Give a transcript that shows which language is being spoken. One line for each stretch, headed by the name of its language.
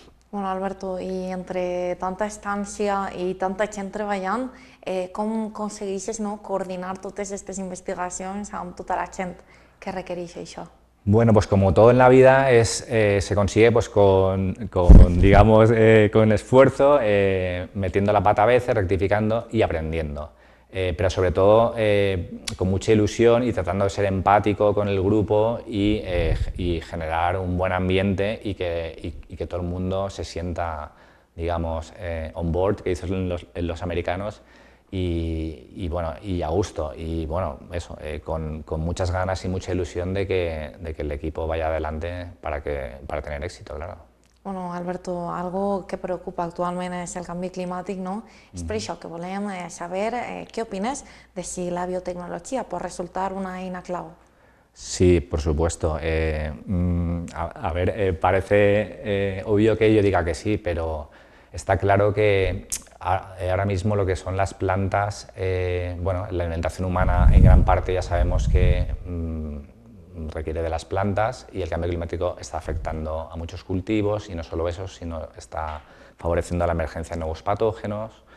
Catalan: Bueno, Alberto,
Spanish: y entre tanta estancia y
Catalan: tanta gent treballant, com aconsegueixes no, coordinar totes aquestes investigacions amb tota la gent que requereix això?
Spanish: Bueno, pues como todo en la vida se consigue pues digamos, con esfuerzo, metiendo la pata a veces, rectificando y aprendiendo. Pero sobre todo con mucha ilusión y tratando de ser empático con el grupo y generar un buen ambiente y que todo el mundo se sienta, digamos,
English: on board,
Spanish: que dicen los americanos, y bueno, y a gusto, y bueno, eso, con muchas ganas y mucha ilusión de que el equipo vaya adelante para tener éxito, claro.
Catalan: Bueno, Alberto,
Spanish: algo que preocupa
Catalan: actualment és el canvi climàtic, no? És per això que volem saber què opines de si la biotecnologia pot resultar una eina clau.
Spanish: Sí, por supuesto. A ver, parece obvio que yo diga que sí, pero está claro que ahora mismo lo que son las plantas, bueno, la alimentación humana en gran parte ya sabemos que requiere de las plantas y el cambio climático está afectando a muchos cultivos y no solo eso, sino está favoreciendo la emergencia de nuevos patógenos.